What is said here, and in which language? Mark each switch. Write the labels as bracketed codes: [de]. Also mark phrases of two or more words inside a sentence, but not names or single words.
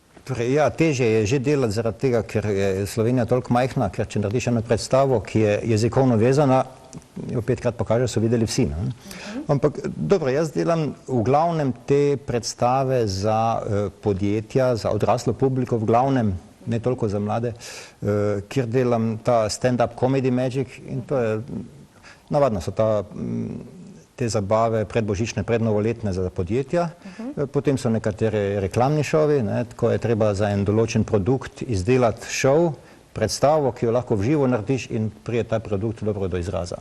[sl] Torej, ja, težje je že delati zaradi tega, ker je Slovenija toliko majhna, ker če narediš eno predstavo, ki je jezikovno vezana, jo 5-krat pokaže, so videli vsi. Ne? Ampak dobro, jaz delam v glavnem te predstave za podjetja, za odraslo publiko, v glavnem, ne toliko za mlade, kjer delam ta [en] stand-up comedy magic [sl] in to je, navadno so te zabave predbožične, prednovoletne za podjetja, potem so nekatere reklamni šovi, ko je treba za en določen produkt izdelati šov, predstavo, ki jo lahko v živo narediš in prije ta produkt dobro do izraza.